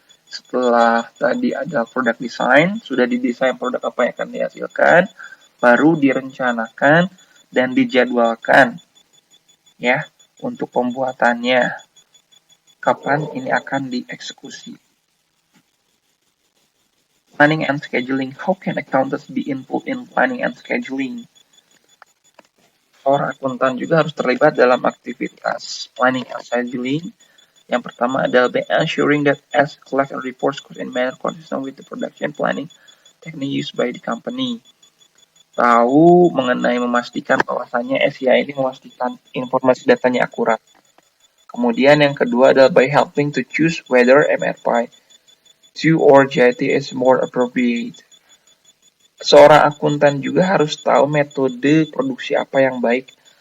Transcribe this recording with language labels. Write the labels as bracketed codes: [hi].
[id] Setelah tadi ada product design, sudah didesain produk apa yang akan dihasilkan, baru direncanakan dan dijadwalkan ya untuk pembuatannya. Kapan ini akan dieksekusi? [en] Planning and scheduling. How can accountants be involved in planning and scheduling? [id] Seorang akuntan juga harus terlibat dalam aktivitas planning and scheduling. Yang pertama adalah [en] by ensuring that as collect and reports cost in manner consistent with the production planning technique used by the company. [id] Tahu mengenai memastikan bahwasannya SIA ini memastikan informasi datanya akurat. Kemudian yang kedua adalah [en] by helping to choose whether MRP 2 or JIT is more appropriate. [id] Seorang akuntan juga harus tahu metode produksi apa yang baik.